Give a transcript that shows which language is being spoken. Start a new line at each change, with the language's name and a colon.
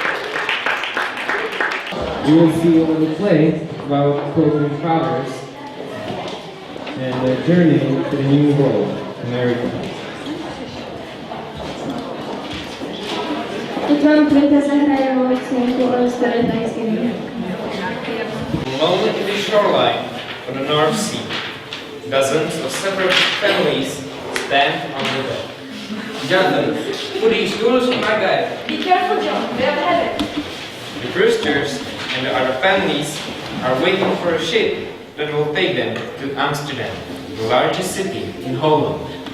English: You will see a little play about Pilgrim Fathers and their journey to the New World, America.
Czech: Teď vám Quinta zahraje moji scénku o historii Thanksgiving.
English: alone in the shoreline of the North Sea. Dozens of separate families stand on the dock. Jonathan, put these tools in my bag. Be careful, John. We have a habit. The Brewsters and the other families are waiting for a ship that will take them to Amsterdam, the largest city in Holland.